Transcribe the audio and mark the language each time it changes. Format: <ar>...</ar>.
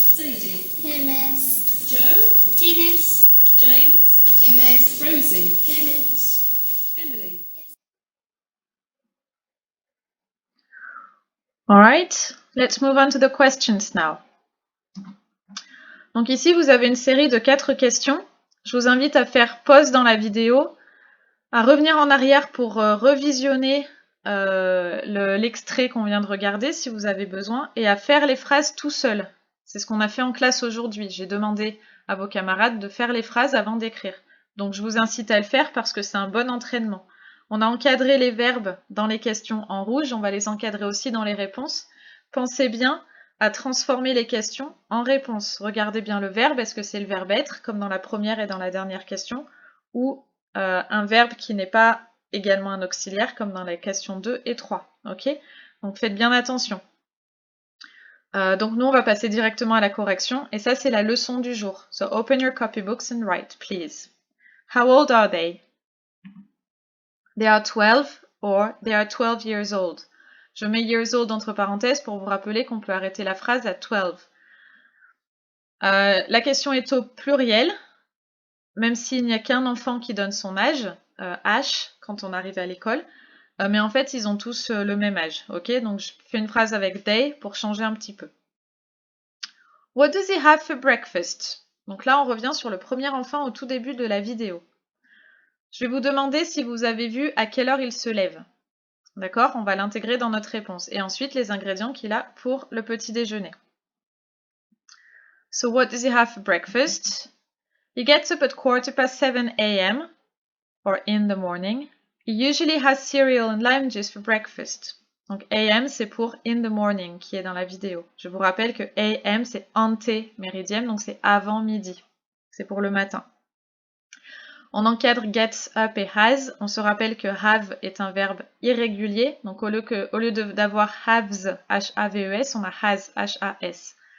<en>Sadie. Here, miss. Joe. Here, miss. James. Here, miss. Rosie. Here, miss. Emily. Alright, let's move on to the questions now.</en> <fr>Donc ici, vous avez une série de 4 questions. Je vous invite à faire pause dans la vidéo, à revenir en arrière pour revisionner l'extrait qu'on vient de regarder si vous avez besoin, et à faire les phrases tout seul. C'est ce qu'on a fait en classe aujourd'hui. J'ai demandé à vos camarades de faire les phrases avant d'écrire. Donc je vous incite à le faire parce que c'est un bon entraînement. On a encadré les verbes dans les questions en rouge, on va les encadrer aussi dans les réponses. Pensez bien à transformer les questions en réponses. Regardez bien le verbe, est-ce que c'est le verbe être, comme dans la première et dans la dernière question, ou un verbe qui n'est pas également un auxiliaire, comme dans la question 2 et 3. Ok? Donc faites bien attention. Donc nous, on va passer directement à la correction, et ça, c'est la leçon du jour.</fr> <en>So open your copybooks and write, please. How old are they? They are 12 or they are 12 years old.</en> <fr>Je mets</fr> <en>years old</en> <fr>entre parenthèses pour vous rappeler qu'on peut arrêter la phrase à 12. La question est au pluriel, même s'il n'y a qu'un enfant qui donne son âge, H, quand on arrive à l'école, mais en fait, ils ont tous le même âge, ok? Donc, je fais une phrase avec they pour changer un petit peu.</fr> <en>What does he have for breakfast?</en> <fr>Donc là, on revient sur le premier enfant au tout début de la vidéo. Je vais vous demander si vous avez vu à quelle heure il se lève. D'accord? On va l'intégrer dans notre réponse. Et ensuite, les ingrédients qu'il a pour le petit déjeuner.</fr> <en>So, what does he have for breakfast? He gets up at 7:15 a.m. or in the morning. He usually has cereal and lime juice for breakfast.</en> <fr>Donc AM, c'est pour</fr> <en>in the morning,</en> <fr>qui est dans la vidéo. Je vous rappelle que AM, c'est ante méridiem, donc c'est avant midi. C'est pour le matin. On encadre</fr> <en>gets up</en> <fr>et has. On se rappelle que have est un verbe irrégulier. Donc au lieu d'avoir haves, H-A-V-E-S, on a has, H-A-S.</fr>